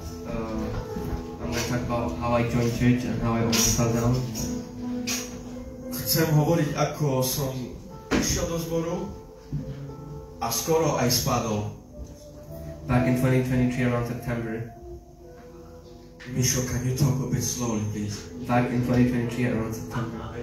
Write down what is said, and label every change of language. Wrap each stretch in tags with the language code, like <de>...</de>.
<en>I'm going to talk about how I joined church and how I almost fell down.</en> <sk>Chcem hovoriť, ako som išiel do zboru a skoro aj spadol.</sk> <en>Back in 2023 around September. Misho, can you talk a bit slowly, please? Back in 2023 around September.</en>